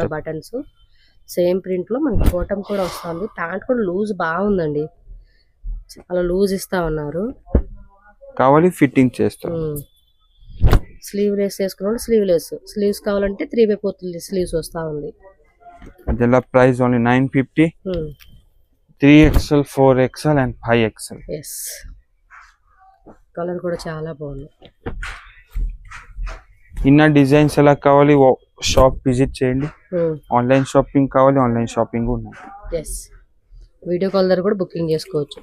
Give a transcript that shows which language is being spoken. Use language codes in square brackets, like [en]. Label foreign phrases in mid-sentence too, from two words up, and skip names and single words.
[te] కూడా బటన్స్ సేమ్ ప్రింట్ లో మనకి బాటమ్ కూడా వస్తా ఉంది. ప్యాంట్ కూడా లూజ్ బాగుందండి. చాలా లూజ్ ఇస్తా ఉన్నారు. కావాలి ఫిట్టింగ్ చేస్తాం స్లీవ్ లెస్ వేసుకున్నాడు. స్లీవ్స్ కావాలంటే 3/4 స్లీవ్స్ వస్తా ఉంది. [kn] ಅದೆಲ್ಲ [en] price only [kn] 950 3XL 4XL అండ్ 5XL [te] ఎస్. కలర్ కూడా చాలా బాగుంది. ఇన్న డిజైన్స్ ఎలా కావాలి షాప్ విజిట్ చేయండి. ఆన్లైన్ షాపింగ్ కావాలి ఆన్లైన్ షాపింగ్ ఉన్నాయి. ఎస్. వీడియో కాల్ ద్వారా కూడా బుకింగ్ చేసుకోవచ్చు.